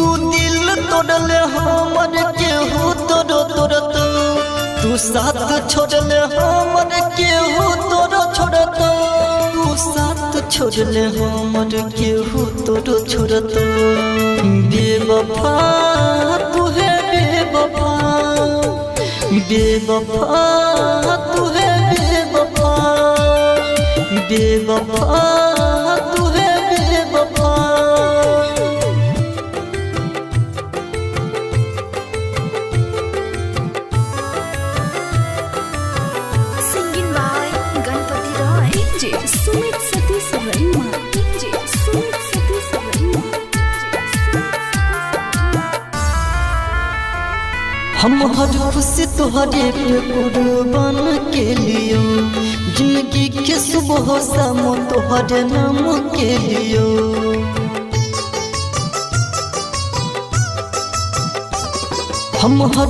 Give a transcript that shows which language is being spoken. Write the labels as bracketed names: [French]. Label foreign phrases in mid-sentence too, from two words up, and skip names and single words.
[Maithili] दिल तोड़ले हमर केहू तोरो तोड़तो तू साथ छोड़ले हमर केहू तोरो छोड़तो तू साथ छोड़ले हमर केहू तोरो छोड़तो बेवफा तू है बेवफा बेवफा तू है बेवफा बेवफा तू है बेवफा [English] Singing by Ganpati Roy. DJ Sumit Satish Verma. DJ Sumit Satish Verma. [Maithili] हम हर खुशी तुहरे पे कुर्बान के लियो जिंदगी के सुबह शाम तुहरे नाम के लियो हम हर